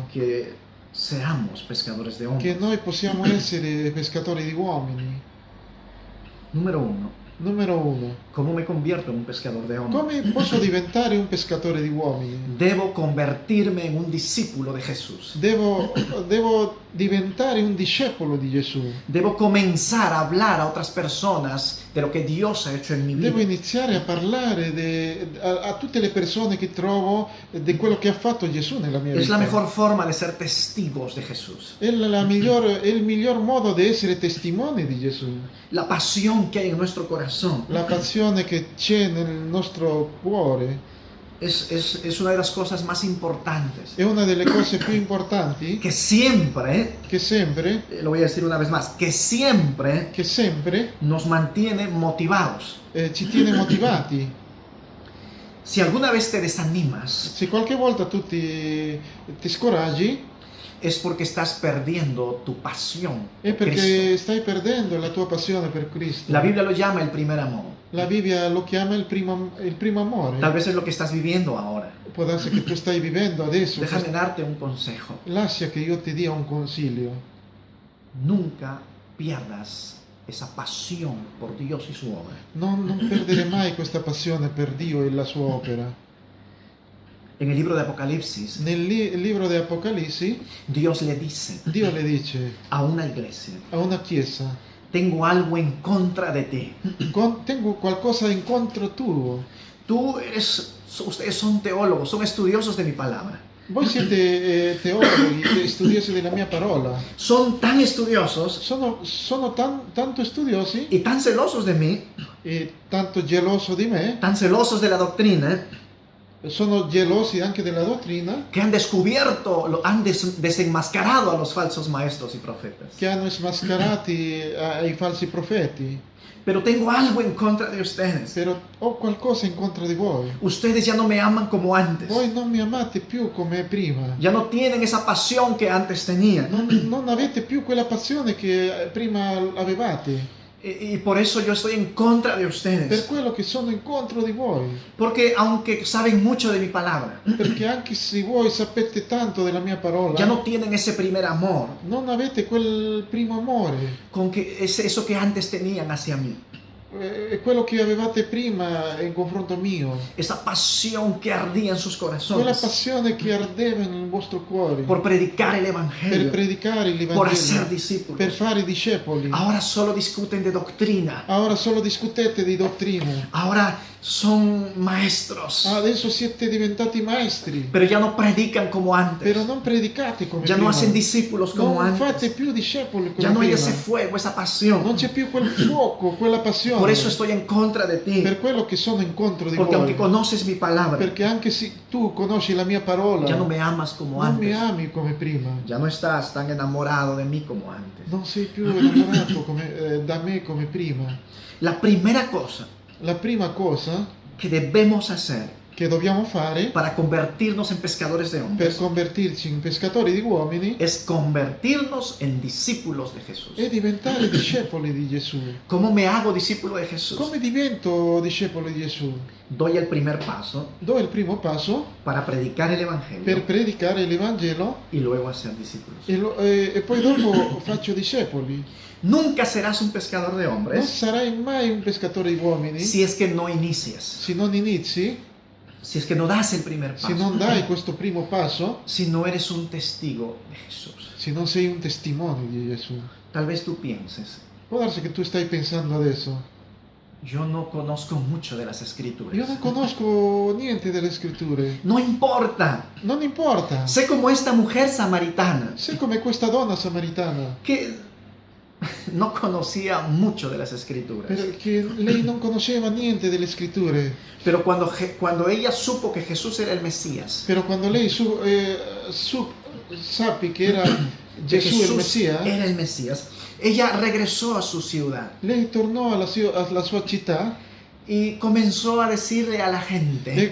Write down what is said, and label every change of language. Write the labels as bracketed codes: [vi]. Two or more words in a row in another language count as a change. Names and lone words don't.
[es] que seamos pescadores de [it] che [es] hombres. [it] noi possiamo essere pescatori di uomini. [es] Número 1. [it] Numero 1. [es] ¿Cómo me convierto en un pescador de hombres? [it] Come posso diventare un pescatore di uomini? [es] Debo convertirme en un discípulo de Jesús. [it] Devo diventare un discepolo di Gesù. [es] Debo comenzar a hablar a otras personas de lo que Dios ha hecho en mi [it] Devo [es] vida. [it] iniziare a parlare a tutte le persone che trovo di quello che ha fatto Gesù nella mia [es] Es [it] vita. [es] la mejor forma de ser testigos de Jesús. [it] È il miglior modo di essere testimoni di Gesù. [es] La pasión que hay en nuestro corazón [it] La passione che c'è nel nostro cuore [es] es una de las cosas más importantes. [it] è una delle cose più importanti [es] Que siempre, [it] che sempre [es] lo voy a decir una vez más, que siempre nos mantiene motivados. [it] ci tiene motivati. [es] Si alguna vez te desanimas, [it] Se qualche volta tu ti scoraggi, [es] es porque estás perdiendo tu pasión [it] è [es] por [it] perché [es] Cristo. [it] stai perdendo la tua passione per Cristo. [es] La Biblia lo llama el primer amor. [it] La Bibbia lo chiama il primo amore. [es] Tal vez es lo que estás viviendo ahora. [it] Può darsi che tu stai vivendo adesso. [es] Déjame darte un consejo. [it] Lascia che io ti dia un consiglio. [es] Nunca pierdas esa pasión por Dios y su obra. [it] Non perdere mai questa passione per Dio e la sua opera. [es] En el libro de Apocalipsis, [it] Nel libro di Apocalissi, [es] Dios le dice [it] Dio le dice [es] a una iglesia: [it] a una chiesa: [es] tengo algo en contra de ti. [it] tengo qualcosa in contro tuo. [es] Ustedes son teólogos, son estudiosos de mi palabra. [it] Voi siete teologi, studiosi della mia parola. [es] Son tan estudiosos [it] Sono tanto studiosi [es] y tan celosos de mí, [it] e tanto geloso di me, [es] tan celosos de la doctrina, [it] sono gelosi anche della dottrina, [es] que han descubierto, han desenmascarado a los falsos maestros y profetas. [it] che hanno smascherati ai falsi profeti. [es] Pero tengo algo en contra de ustedes. [it] Però ho qualcosa in contro di voi. [es] Ustedes ya no me aman como antes. [it] Voi non mi amate più come prima. [es] Ya no tienen esa pasión que antes tenían. [it] Non avete più quella passione che prima avevate. [es] Y por eso yo estoy en contra de [it] Per [es] ustedes. [it] quello che sono incontro di voi. [es] Porque aunque saben mucho de mi palabra, [it] Perché anche se voi sapete tanto della mia parola, [es] ya no tienen ese primer amor, [it] non avete quel primo amore. [es] con que es eso que antes tenían hacia mí. [it] È quello che avevate prima in confronto mio. [es] Esa pasión que ardía en sus [it] Quella [es] corazones [it] passione che ardeva nel vostro cuore. [es] por predicar el [it] Per [es] Evangelio, [it] predicare il [es] por hacer [it] Vangelo. Per [es] discípulos. [it] fare discepoli. [es] Ahora solo discuten de doctrina. [it] Ora solo discutete di dottrina. [es] Ahora son maestros, [it] Adesso siete diventati maestri. [es] pero ya no predican como [it] Però [es] antes. [it] non predicate come [es] Ya [it] prima. [es] no hacen discípulos como [it] Non fate [es] antes. [it] più discepoli come [es] Ya no hay [it] prima. [es] ese fuego, esa pasión. [it] Non c'è più quel fuoco, quella passione. sono. [es] Por eso estoy en contra de ti. [it] Per quello che sono in contro di [es] Porque [it] voi. [es] aunque conoces mi palabra, [it] Perché anche se tu conosci la mia parola, [es] ya no me amas como [it] non mi [es] antes. [it] ami come prima. [es] Ya no estás tan enamorado de mí como antes. [it] Non sei più innamorato da me come prima. [es] La primera cosa [it] La prima cosa [es] que debemos hacer [it] che dobbiamo fare [es] para convertirnos en pescadores de [it] per [es] hombres [it] convertirci in pescatori di uomini [es] es convertirnos en discípulos de Jesús. [it] è diventare discepoli di Gesù. [es] ¿Cómo me hago discípulo de Jesús? [it] Come divento discepolo di Gesù? [es] Doy el primer paso [it] Do il primo passo [es] para predicar el [it] per [es] Evangelio [it] predicare l'Evangelo [es] y luego hacer discípulos. [it] e poi dopo faccio discepoli. [es] Nunca serás un pescador de [it] Non [es] hombres [it] sarai mai un pescatore di uomini [es] si es que no inicias, [it] se non inizi, [es] si es que no das el primer [it] se non [es] paso, [it] dai questo primo passo, [es] si no eres un testigo de Jesús. [it] se non sei un testimone di Gesù. [es] Tal vez tú pienses, [it] Può darsi che tu stai pensando adesso, [es] yo no conozco mucho de las [it] io [es] escrituras. [it] non conosco niente delle scritture. [es] No importa. [it] Non importa. [es] Sé como esta mujer samaritana [it] Sei come questa donna samaritana, [es] que no conocía mucho de las escrituras. [it] perché lei non conosceva niente delle scritture. [es] Pero cuando ella supo que Jesús era el Mesías, [it] Però quando lei sappi che era [es] que [it] Gesù il [es] Jesús [it] Messia, [es] era el Mesías, ella regresó a su ciudad [it] lei tornò alla sua città [es] y comenzó a decirle a la gente,